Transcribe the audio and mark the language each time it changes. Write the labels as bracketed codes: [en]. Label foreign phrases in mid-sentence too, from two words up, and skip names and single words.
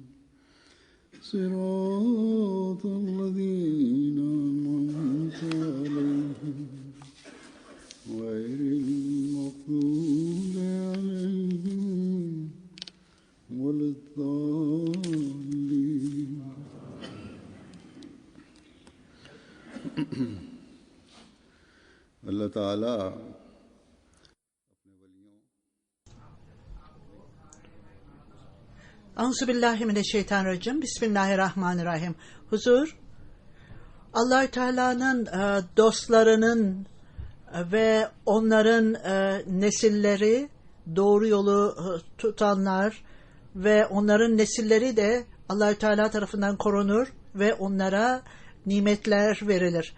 [ar] صراط الذين أنعمت عليهم غير المغضوب عليهم ولا الضالين. [tr] Allah Teala [ar] أعوذ بالله من الشيطان الرجيم. [tr] Bismillahirrahmanirrahim. Huzur, Allah-u Teala'nın dostlarının ve onların nesilleri, doğru yolu tutanlar ve onların nesilleri de Allah-u Teala tarafından korunur ve onlara nimetler verilir.